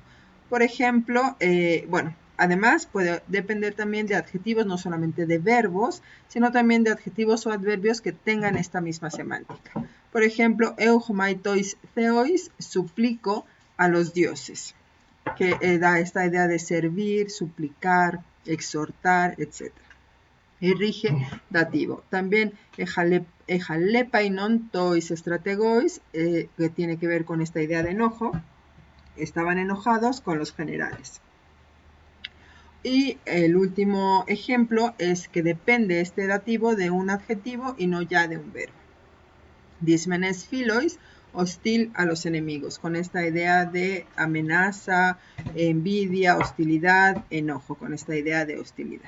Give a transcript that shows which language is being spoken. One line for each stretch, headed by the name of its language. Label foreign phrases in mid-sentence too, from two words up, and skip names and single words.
Spanish: Por ejemplo, además puede depender también de adjetivos, no solamente de verbos, sino también de adjetivos o adverbios que tengan esta misma semántica. Por ejemplo,
Greek: εὔχομαι τοῖς θεοῖς,
Spanish: suplico a los dioses, que da esta idea de servir, suplicar, exhortar, etc. Y rige dativo. También
Greek: ἐχαλέπαινον τοῖς στρατηγοῖς,
Spanish: que tiene que ver con esta idea de enojo. Estaban enojados con los generales. Y el último ejemplo es que depende este dativo de un adjetivo y no ya de un verbo.
Greek: δυσμενὴς φίλοις,
Spanish: hostil a los enemigos, con esta idea de amenaza, envidia, hostilidad, enojo, con esta idea de hostilidad.